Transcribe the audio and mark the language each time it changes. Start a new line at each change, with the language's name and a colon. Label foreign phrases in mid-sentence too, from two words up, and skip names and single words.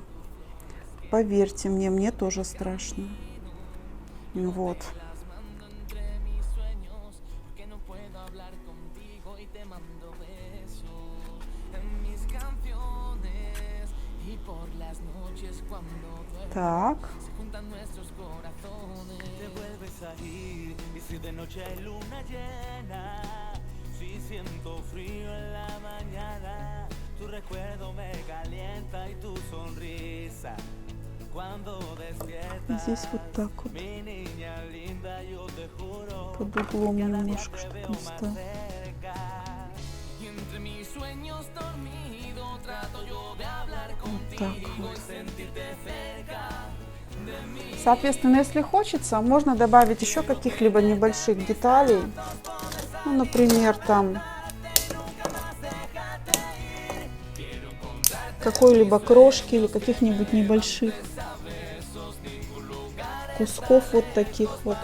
Russian: Поверьте мне, мне тоже страшно. Вот. Так.
Spanish: Si de noche hay luna llena, si siento frío en la mañana, tu recuerdo me calienta y tu sonrisa cuando despiertas.
Russian: Здесь вот так вот.
Spanish: Mi niña linda, yo te juro,
Russian: под углом немножко, чтобы он стал.
Spanish: Y entre mis sueños dormido trato yo de hablar contigo y sentirte cerca.
Russian: Соответственно, если хочется, можно добавить еще каких-либо небольших деталей. Например, там какой-либо крошки или каких-нибудь небольших кусков вот таких вот.